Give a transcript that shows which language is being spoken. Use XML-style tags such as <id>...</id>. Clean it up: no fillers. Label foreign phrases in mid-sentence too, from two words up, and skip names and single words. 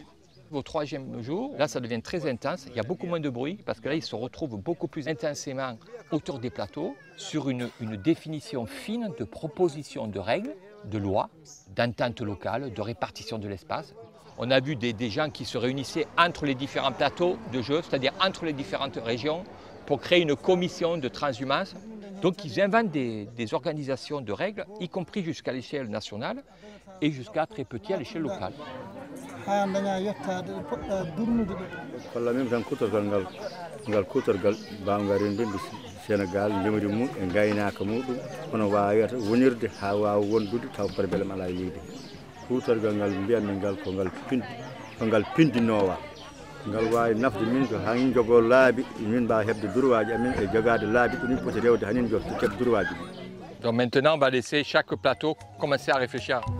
<fr>Au 3e jour, là ça devient très intense, il y a beaucoup moins de bruit parce que là ils se retrouvent beaucoup plus intensément autour des plateaux sur une définition fine de propositions de règles, de lois, d'entente locale, de répartition de l'espace. On a vu des gens qui se réunissaient entre les différents plateaux de jeu, c'est-à-dire entre les différentes régions pour créer une commission de transhumance. Donc ils inventent des organisations de règles, y compris jusqu'à l'échelle nationale et jusqu'à très petit à l'échelle locale.</fr> <ff>walla min tan kutorgal ngal kutorgal mbawga rendinde Sénégal jemri mum e gaynaka muɗum hono wawata wonirde ha wawa wondude taw probléme ala leydi kutorgal ngal mbiyanmi ngal ko ngal pindinowa ngal wawi nafde min ko hanin jogo laabi min mbawa hebde droit amin e jogade laabi ɗumin poti rewde hanin jogto keb droit ji.</ff> <fr>Donc maintenant on va laisser chaque plateau commencer à réfléchir.</fr>